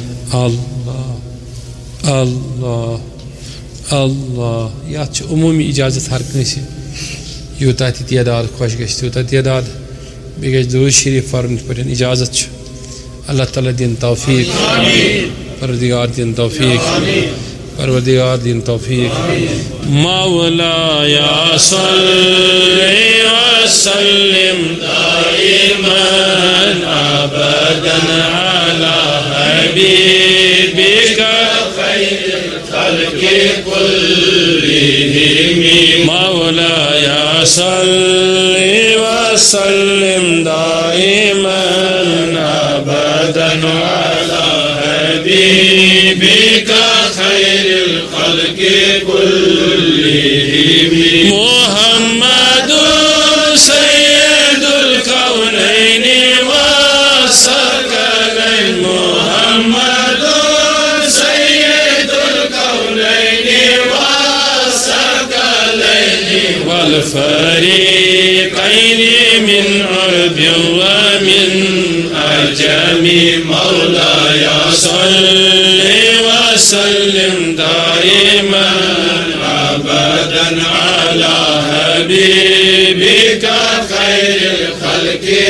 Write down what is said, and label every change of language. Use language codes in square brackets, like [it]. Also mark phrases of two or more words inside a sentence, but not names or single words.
[ks] اللہ اللہ اللہ یا عمومی اجازت ہر کنس یوتہ تہ تعداد خوش گژھِ تیوتہ تعداد بیٚیہِ گژھِ درود شریف پرن پٲٹھۍ اجازت اللہ تعالیٰ دین توفیق پروردگار دین توفیق پروردگار دین توفیق [ar] مولایا صلی وسلم دائما ابدا علی حبیبک خیر الخلق كلهم مولایا صلی وسلم دائما ابدا علی حبیبک خیر الخلق كلهم محمد سید الکونین والثقلین محمد سید الکونین والثقلین والفریقین من عرب ومن عجم مولایا صلی وسلم دائما ابدا على حبيبك خير الخلق